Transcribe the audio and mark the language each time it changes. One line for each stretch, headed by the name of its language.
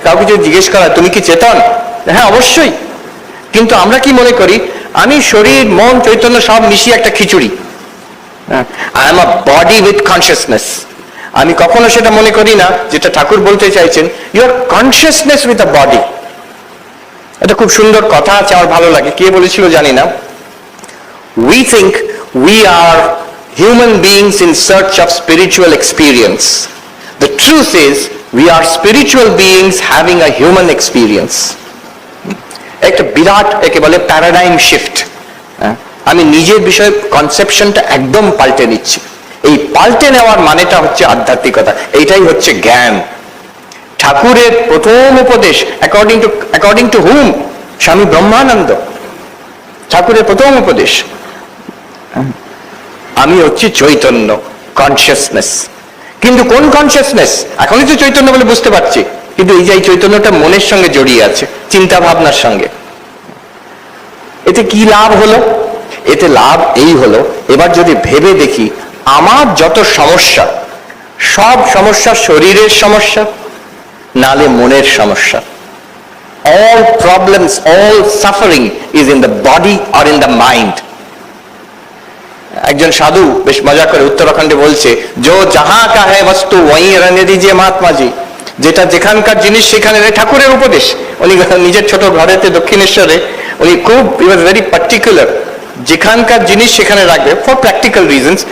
Bangla: কাউকে যদি জিজ্ঞেস করা তুমি কি চেতন, হ্যাঁ অবশ্যই। কিন্তু আমরা কি মনে করি আমি শরীর মন চৈতন্য সব মিশিয়ে একটা খিচুড়ি,
English: I am a body with consciousness.
Bangla: আমি কখনো সেটা মনে করি না যেটা ঠাকুর বলতে চাইছেন,
English: Your consciousness with a body.
Bangla: এটা খুব সুন্দর কথা আছে, আমার ভালো লাগে, কে বলেছিল জানি না।
English: We think we are human beings in search of spiritual experience. The truth is we are spiritual beings having a human experience.
Bangla: একটা বিরাট একে বলে প্যারাডাইম শিফট। আমি নিজের বিষয়ে কনসেপশনটা একদম পাল্টে নিচ্ছি। এই পাল্টে নেওয়ার মানেটা হচ্ছে আধ্যাত্মিকতা, এইটাই হচ্ছে জ্ঞান। ঠাকুরের প্রথম উপদেশ
English: According to hmm?
Bangla: স্বামী ব্রহ্মানন্দ। ঠাকুরের প্রথম উপদেশ, আমি হচ্ছে চৈতন্য, কনসিয়াসনেস। কিন্তু কোন কনসিয়াসনেস? এখনই তো চৈতন্য বলে বুঝতে পারছি, কিন্তু এই যে এই চৈতন্যটা মনের সঙ্গে জড়িয়ে আছে, চিন্তা ভাবনার সঙ্গে। এতে কি লাভ হলো? এতে লাভ এই হলো, এবার যদি ভেবে দেখি আমার যত সমস্যা, সব সমস্যা শরীরের সমস্যা নালে মনের সমস্যা।
English: all problems, all suffering is in the body or in the mind.
Bangla: একজন সাধু বেশ মজা করে উত্তরাখণ্ডে বলছে,
Hindi: जो जहां का है वस्तु वहीं रहने दीजिए महात्मा जी।
Bangla: যেটা যেখানকার জিনিস সেখানে। ঠাকুরের উপদেশ। উনি নিজের ছোট ঘরেতে দক্ষিণেশ্বরে উনি খুব ভেরি পার্টিকুলার, যেখানকার জিনিস সেখানে রাখবে
English: For practical reasons.